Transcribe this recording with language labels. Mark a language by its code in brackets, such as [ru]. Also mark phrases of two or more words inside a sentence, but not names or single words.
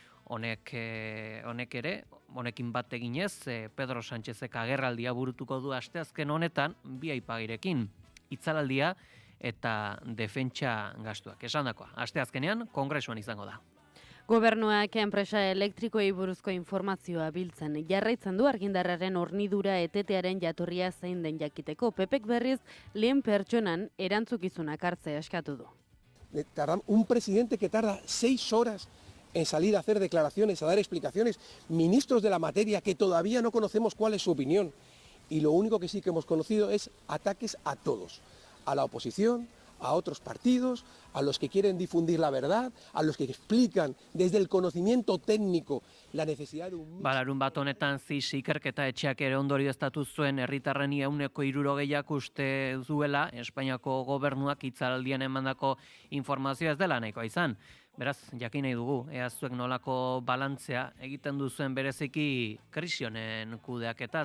[eu] Honekin bat eginez, Pedro Sánchezek agerraldia burutuko du asteazken honetan, bi aipagirekin, hitzaldia eta defentsa gastuak. Esandakoa, asteazkenean kongresuan izango da. Gobernuak enpresa elektrikoei buruzko informazioa biltzen jarraitzen du argindarraren hornidura etetearen jatorria zein den jakiteko. Pepek berriz lehen pertsonan erantzukizunak hartzea eskatu du. [es] Un presidente que tarda 6 horas en salir a hacer declaraciones, a dar explicaciones, ministros de la materia que todavía no conocemos cuál es su opinión. Y lo único que sí que hemos conocido es ataques a todos, a la oposición, a otros partidos, a los que quieren difundir la verdad, a los que explican desde el conocimiento técnico la necesidad de un... [eu] Larun bat honetan CIS ikerketa etxeak ere ondorioztatu zuen herritarren 160 uste duela Espainiako gobernuak hitzaldian emandako informazioa ez dela nahikoa izan. Beraz, jakin nahi dugu, ea zuek nolako balantzea egiten duzuen bereziki krisi honen kudeaketaz.